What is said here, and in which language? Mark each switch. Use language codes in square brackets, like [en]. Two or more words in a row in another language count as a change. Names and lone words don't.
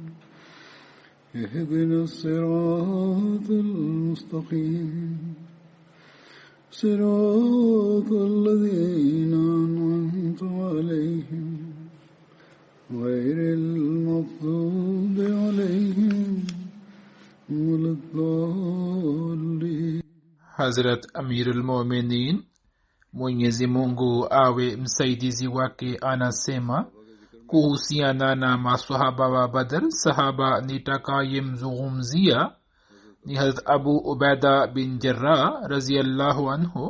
[ar] اهدنا الصراط المستقيم صراط الذين أنعمت عليهم غير المغضوب عليهم ولا الضالين. [sw] Hazrat Amirul Mu'minin, Mwenyezi Mungu awe msaidizi wake, anasema kuhusiana na maswahaba wa Badr, sahaba nitakayemzungumzia ni Hazrat Abu Ubaida bin Jarrah [ar] رضي الله عنه.